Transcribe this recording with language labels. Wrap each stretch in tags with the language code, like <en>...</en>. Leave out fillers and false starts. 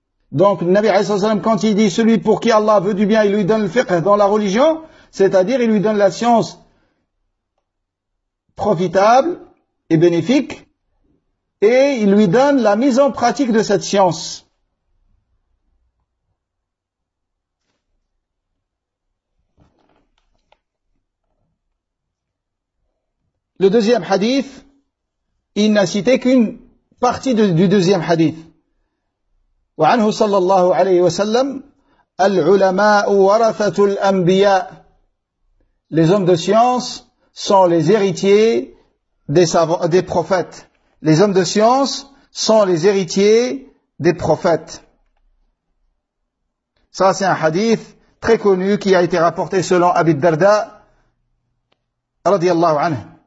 <fr>Donc, Nabi alayhi salatu wassalam, quand il dit celui pour qui Allah veut du bien, il lui donne le fiqh dans la religion, c'est-à-dire il lui donne la science profitable et bénéfique et il lui donne la mise en pratique de cette science. Le deuxième hadith, il n'a cité qu'une partie du deuxième hadith.</fr> <ar>وعنه صلى الله عليه وسلم العلماء ورثة الأنبياء.</ar> <fr>Les hommes de science sont les héritiers des prophètes. Les hommes de science sont les héritiers des prophètes. Ça, c'est un hadith très connu qui a été rapporté selon Abi Darda, radiallahu anhu.</fr>